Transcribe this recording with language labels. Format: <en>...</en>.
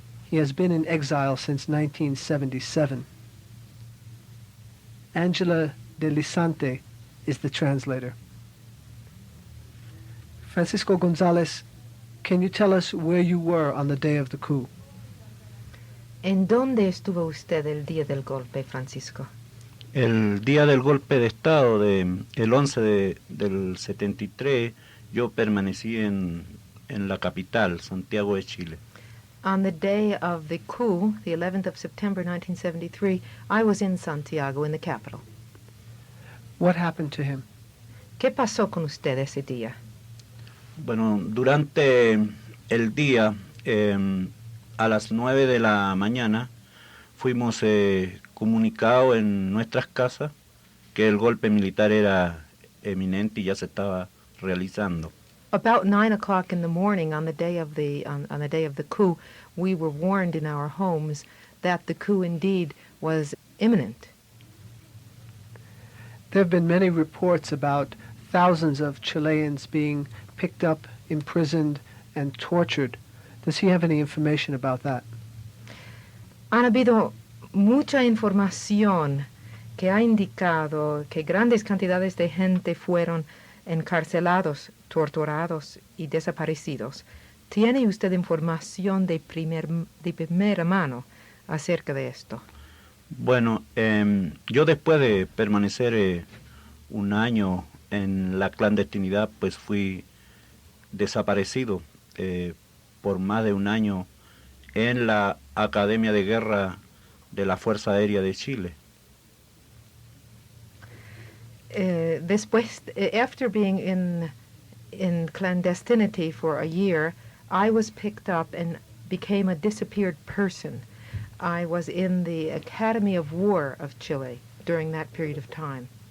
<en>He has been in exile since 1977. Angela de Sante is the translator. Francisco Gonzalez, can you tell us where you were on the day of the coup?</en> <es>¿En dónde estuvo usted el día del golpe, Francisco? El día del golpe de Estado, el 11 del 73, yo permanecí en la capital, Santiago de Chile.</es> <en>On the day of the coup, the 11th of September 1973, I was in Santiago, in the capital. What happened to him?</en> <es>¿Qué pasó con usted ese día? Bueno, durante el día, a las 9 de la mañana, fuimos comunicados en nuestras casas que el golpe militar era eminente y ya se estaba realizando.</es> <en>About 9 o'clock in the morning on the day of the coup, we were warned in our homes that the coup indeed was imminent. There have been many reports about thousands of Chileans being picked up, imprisoned, and tortured. Does he have any information about that?</en> <es>Han habido mucha información que ha indicado que grandes cantidades de gente fueron encarcelados, torturados y desaparecidos. ¿Tiene usted información de primera mano acerca de esto? Bueno, yo después de permanecer un año en la clandestinidad, pues fui desaparecido por más de un año en la Academia de Guerra de la Fuerza Aérea de Chile. Después,</es> <en>after being in clandestinity for a year, I was picked up and became a disappeared person. I was in the Academy of War of Chile during that period of time.</en>